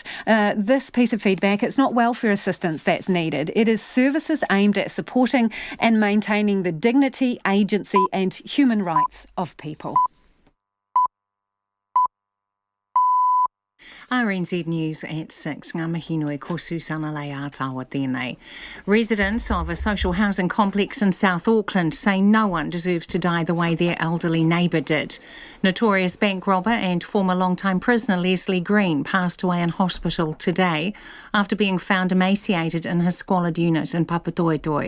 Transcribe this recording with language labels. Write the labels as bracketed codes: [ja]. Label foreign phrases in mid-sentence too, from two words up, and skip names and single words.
[en] This piece of feedback, it's not welfare assistance that's needed. It is services aimed at supporting and maintaining the dignity, agency and human rights of people. RNZ News at 6. [mi] Ngā mihi nui ko Susana Lei Atawa tēnei. [en] Residents of a social housing complex in South Auckland say no one deserves to die the way their elderly neighbour did. Notorious bank robber and former long-time prisoner Leslie Green passed away in hospital today after being found emaciated in his squalid unit in Papatoetoe.